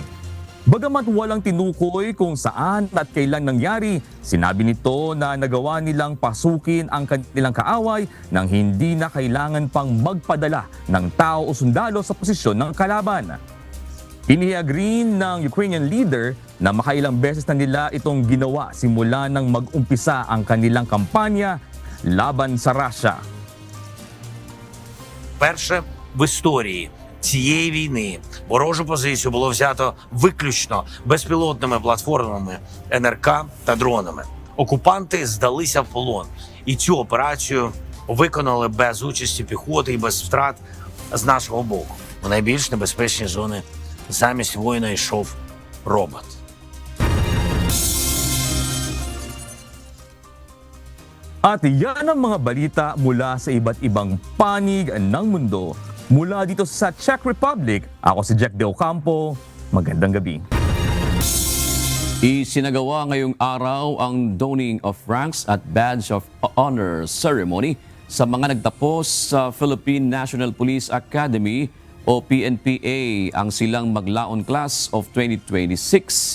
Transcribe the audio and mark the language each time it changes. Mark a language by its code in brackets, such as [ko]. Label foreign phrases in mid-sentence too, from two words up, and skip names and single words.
[tl] Bagamat walang tinukoy kung saan at kailan nangyari, sinabi nito na nagawa nilang pasukin ang kanilang kaaway nang hindi na kailangan pang magpadala ng tao o sundalo sa posisyon ng kalaban. Inihayag rin ng [en] Ukrainian leader [tl] na makailang beses na nila itong ginawa simula nang mag-umpisa ang kanilang kampanya laban sa Russia. [uk] Перше в історії цієї війни ворожу позицію було взято виключно безпілотними платформами НРК та дронами. Окупанти здалися в полон, і цю операцію виконали без участі піхоти і без втрат з нашого боку. В найбільш небезпечні зони замість воїна йшов робот. [tl] At yan ang mga balita mula sa iba't ibang panig ng mundo. Mula dito sa Czech Republic, ako si Jack De Ocampo. Magandang gabi. Isinagawa ngayong araw ang [en] Donning of Ranks at Badge of Honor ceremony [tl] sa mga nagtapos sa Philippine National Police Academy o PNPA ang silang maglaon [en] class of 2026.